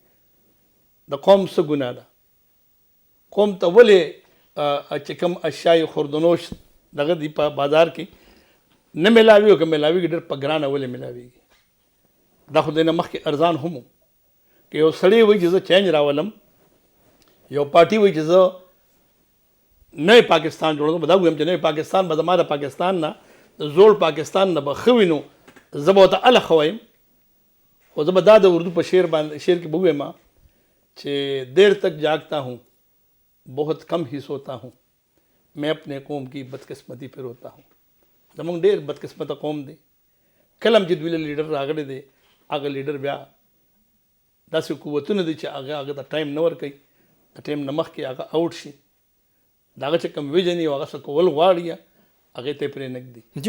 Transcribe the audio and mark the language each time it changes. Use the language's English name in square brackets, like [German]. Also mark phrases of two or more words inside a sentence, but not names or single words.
[Pashto] د قوم څه ګناه ده قوم ته ولې چې کوم اشیاء خوردنوش دغه دی په بازار کې نه ملاوي او که ملاوي ډېر په ګرانه ولې ملاویږي دا خو د نه مخکې ارزان هم و که یو سړی وایي چې زه چینج راولم یو پارټي وایي چې زه نوی پاکستان جوړوم به دا ووایم چې نوی پاکستان به زما د پاکستان نه د زوړ پاکستان نه به ښه وي نو زه به ورته هله ښه وایم خو زه به دا د اردو په شعر کې به ووایم چې [Urdu] دیر تک جاگتا ہوں بہت کم ہی سوتا ہوں میں اپنے قوم کی بدقسمتی پہ روتا ہوں [Pashto] زموږ ډېر بدقسمته قوم دی کله هم چې دوی له لیډر راغلی دی هغه لیډر بیا داسې قوتونه دي چې هغه ته ټایم نه ورکوي د ټایم نه مخکې هغه آوټ شي د هغه چې کوم ویژن یې هغه څه کول غواړي هغې ته یې پرې نږدي